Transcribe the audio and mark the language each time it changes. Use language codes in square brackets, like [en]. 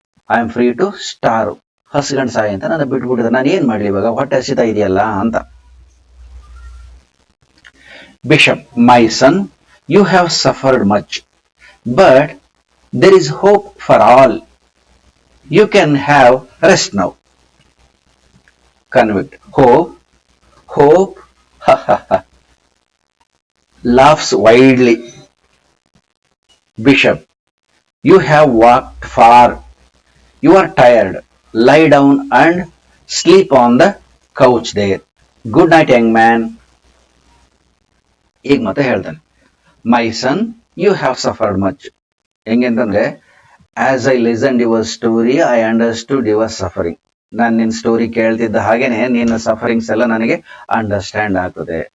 [en] I am free to starve, [kn] ಹಸ್ಗಂಡ್ Sai ಅಂತ ನನ್ನ ಬಿಟ್ಬಿಟ್ಟಿದ್ದಾರೆ. ನಾನು ಏನ್ ಮಾಡ್ಲಿ ಇವಾಗ, ಹೊಟ್ಟೆ ಹಸಿತಾ ಇದೆಯಲ್ಲ ಅಂತ. [en] Bishop, my son, you have suffered much, but there is hope for all, you can have rest now. Convict, hope, laughs widely. Bishop, you have walked far, you are tired, lie down and sleep on the couch there. Good night, young man. [kn] ಈಗ ಮತ್ತೆ ಹೇಳ್ತಾನೆ, [en] My son, you have suffered much. [kn] ಹೆಂಗಂತಂದ್ರೆ, [en] As I listened your story I understood your suffering. [kn] ನಾನು ನಿನ್ನ story ಕೇಳ್ತಿದ್ದ ಹಾಗೇನೆ ನಿನ್ನ sufferings ಎಲ್ಲ ನನಗೆ understand ಆಗ್ತದೆ.